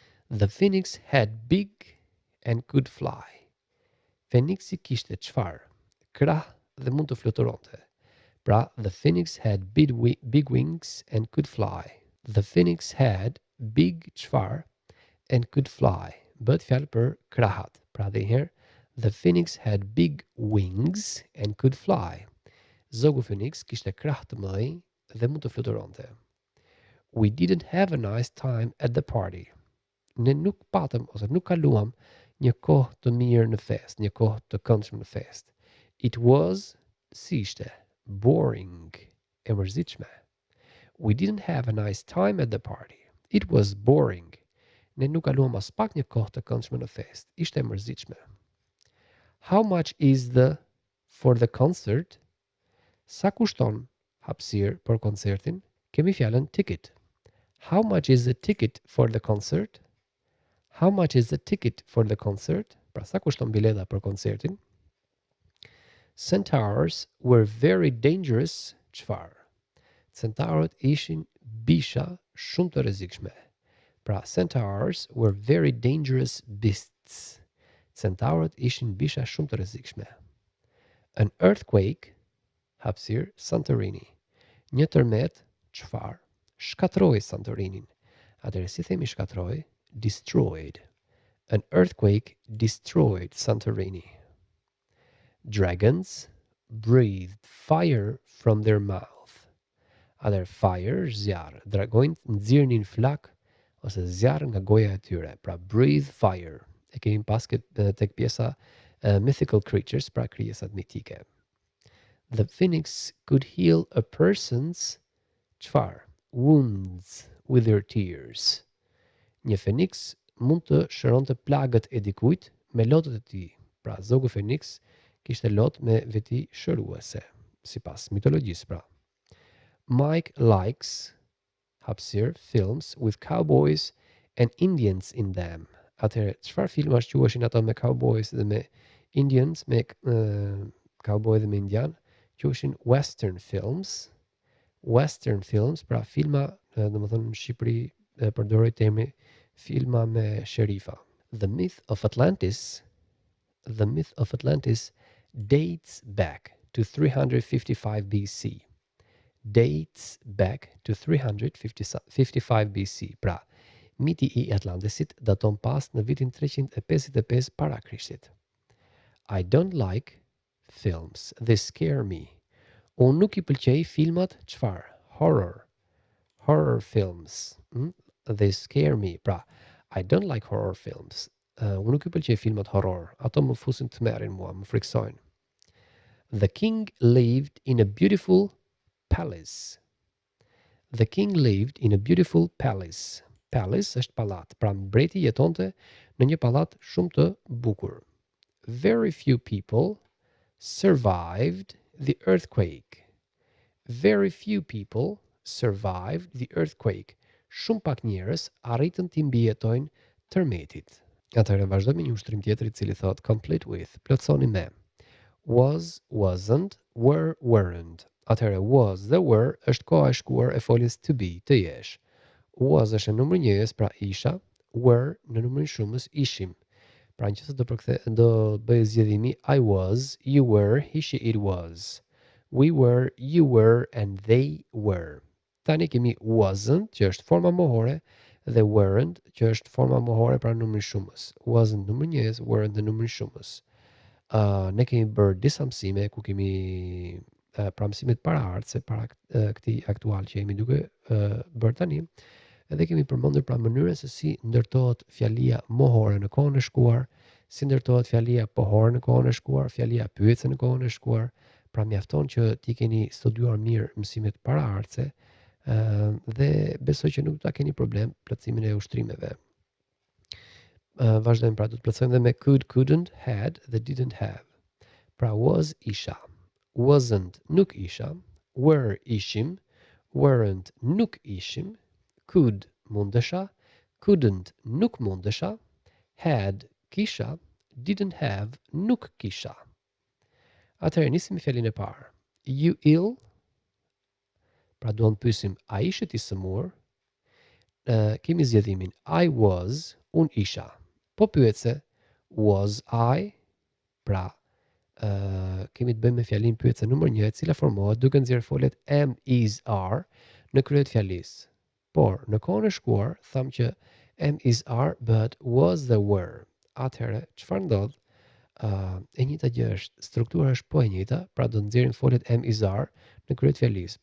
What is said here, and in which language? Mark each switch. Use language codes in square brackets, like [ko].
[en] The phoenix had big and could fly. [sq] Feniksi kishte çfarë? Krah dhe mund të fluturonte. [en] Pra, the phoenix had big wings and could fly. The phoenix had big çfarë and could fly. [sq] Bëhet fjalë për krahat. Pra dhe herë, [en] the phoenix had big wings and could fly. [sq] Zogu Phoenix kishte krah të mëdhenj dhe mund të fluturonte. [en] We didn't have a nice time at the party. [sq] Ne nuk patëm ose nuk kaluam një kohë të mirë në fest, një kohë të këndshme në fest. [en] It was, [sq] si ishte, [en] boring, [sq] e mërzitshme. [en] We didn't have a nice time at the party. It was boring. [sq] Ne nuk kaluam as pak një kohë të këndshme në fest. Ishte e mërzitshme. [en] How much is the for the concert? [sq] Sa kushton hapësirë për koncertin? Kemi fjalën ticket. [en] How much is the ticket for the concert? How much is the ticket for the concert? [sq] Pra sa kushton bileta për koncertin? [en] Centaurs were very dangerous. [sq] Çfarë? Centaurët ishin bisha shumë të rrezikshme. [en] Pra centaurs were very dangerous beasts. [sq] Centaurët ishin bisha shumë të rrezikshme. [en] An earthquake, [sq] hapësirë Santorini. Një tërmet, çfarë? Shkatroi Santorinin. Atëherë si themi shkatroi? [en] Destroyed. An earthquake destroyed Santorini. Dragons breathed fire from their mouth. [sq] Atëherë fire, zjarr. Dragonjt nxirrnin flak ose zjarr nga goja e tyre. Pra breathe fire. E kemi pas tek pjesa [en] mythical creatures, [sq] pra krijesat mitike. [en] The phoenix could heal a person's [sq] çfarë? [en] Wounds with her tears. [sq] Një feniks mund të shëronte plagët e dikujt me lotët e tij. Pra zogu Feniks kishte lot me veti shëruese, sipas mitologjisë pra. [en] Mike likes [sq] hapësirë [en] films with cowboys and Indians in them. [sq] Atëherë, çfarë filmash quheshin ato me cowboys dhe me Indians, me cowboy dhe me indian? Quheshin [en] western films. Western films, [sq] pra filma, domethënë në Shqipëri përdorej termi filma me sherifa. [en] The myth of Atlantis dates back to 355 BC. Dates back to 355 BC. [sq] Pra, miti i Atlantisit daton pas në vitin 355 para Krishtit. [en] I don't like films. They scare me. [sq] Unë nuk i pëlqej filmat çfarë? [en] Horror. Horror films. They scare me. Pra, I don't like horror films. [sq] Unë nuk i pëlqej filmat horror. Ato më fusin të merrin mua, më friksojnë. [en] The king lived in a beautiful palace. The king lived in a beautiful palace. [sq] Palace është pallat. Pra mbreti jetonte në një pallat shumë të bukur. [en] Very few people survived the earthquake. Very few people survived the earthquake. [sq] Shumë pak njerëz arritën të mbijetojnë tërmetit. Atëherë vazhdojmë me një ushtrim tjetër I cili thot [en] complete with. [sq] Plotsoni me. [en] Was, wasn't, were, weren't. [sq] Atëherë was dhe were është koha e shkuar e foljes to be, të jesh. Was është në numër njëjës, pra isha. Were në numërin shumës ishim. Pra nëse do bëj zgjedhimi [en] I was, you were, he, she, it was. We were, you were, and they were. [sq] Tani kemi wasn't, që është forma mohore, dhe weren't, që është forma mohore pra numrin shumës. Wasn't numër njëjës, weren't në numrin shumës. Ne kemi bërë disa mësime ku kemi pra mësimet paraardhëse para këtij aktual që jemi duke bërë tani. Edhe kemi përmendur pra mënyrën se si ndërtohet fjalia mohore në kohën e shkuar, si ndërtohet fjalia pohore në kohën e shkuar, fjalia pyetse në kohën e shkuar. Pra mjafton që ti keni studiuar mirë mësimet paraardhëse dhe besoj që nuk do ta keni problem plotësimin e ushtrimeve. Vazhdojmë pra do të plotësojmë dhe me could, couldn't, had dhe didn't have. Pra was isha, wasn't nuk isha, were ishim, weren't nuk ishim, could mundesha, couldn't nuk mundesha, had kisha, didn't have nuk kisha. Atëherë nisim me fjalën e parë. [en] You ill? [sq] Pra duam të pyesim a ishe ti sëmur? Kemi zgjedhimin I was, un isha. Po pyetse [en] was I? [sq] Pra kemi të bëjmë me fjalinë pyetëse numër 1, e cila formohet duke nxjerrë foljet am, is, are në krye të fjalisë. Por në kohën e shkuar thamë që am, is, are bëhet was dhe were. Atëherë, çfarë ndodh? E njëjta gjë është, struktura është po e njëjta, pra do të nxjerrim foljet am, is, are në krye të fjalisë.